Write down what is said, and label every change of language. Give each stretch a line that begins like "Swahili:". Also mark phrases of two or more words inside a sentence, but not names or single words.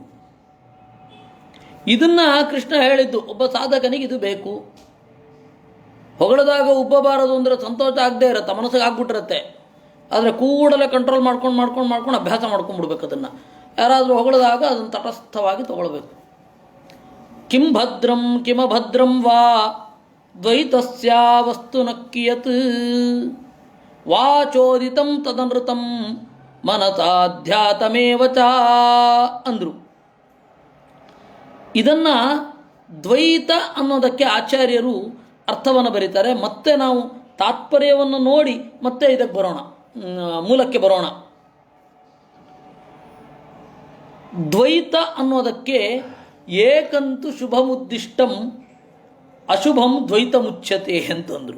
Kannada: ಇದನ್ನು ಕೃಷ್ಣ ಹೇಳಿದ್ದು, ಒಬ್ಬ ಸಾಧಕನಿಗೆ ಇದು ಬೇಕು. ಹೊಗಳದಾಗ ಉಬ್ಬಬಾರದು ಅಂದರೆ ಸಂತೋಷ ಆಗದೆ ಇರುತ್ತೆ, ಮನಸ್ಸಿಗೆ ಆಗ್ಬಿಟ್ಟಿರುತ್ತೆ. ಆದರೆ ಕೂಡಲೇ ಕಂಟ್ರೋಲ್ ಮಾಡ್ಕೊಂಡು ಅಭ್ಯಾಸ ಮಾಡ್ಕೊಂಡ್ಬಿಡ್ಬೇಕು. ಅದನ್ನು ಯಾರಾದರೂ ಹೊಗಳಿದಾಗ ಅದನ್ನು ತಟಸ್ಥವಾಗಿ ತಗೊಳ್ಬೇಕು.
Sanskrit: ಕಿಂ ಭದ್ರಂ ಕಿಮಭದ್ರಂ ವಾ ದ್ವೈತಸ್ಯ ವಸ್ತುನಕ್ಕಿಯತ್ ವಾಚೋದಿತಂ ತದನೃತಂ ಮನಸಾಧ್ಯಾತಮೇವ ಚ ಅಂದರು.
Kannada: ಇದನ್ನು ದ್ವೈತ ಅನ್ನೋದಕ್ಕೆ ಆಚಾರ್ಯರು ಅರ್ಥವನ್ನು ಬರೀತಾರೆ. ಮತ್ತೆ ನಾವು ತಾತ್ಪರ್ಯವನ್ನು ನೋಡಿ ಮತ್ತೆ ಇದಕ್ಕೆ ಬರೋಣ, ಮೂಲಕ್ಕೆ ಬರೋಣ. ದ್ವೈತ ಅನ್ನೋದಕ್ಕೆ
Sanskrit: ಏಕಂತು ಶುಭಮುದ್ದಿಷ್ಟಂ ಅಶುಭಂ ದ್ವೈತ ಮುಚ್ಯತೆ ಅಂತಂದರು.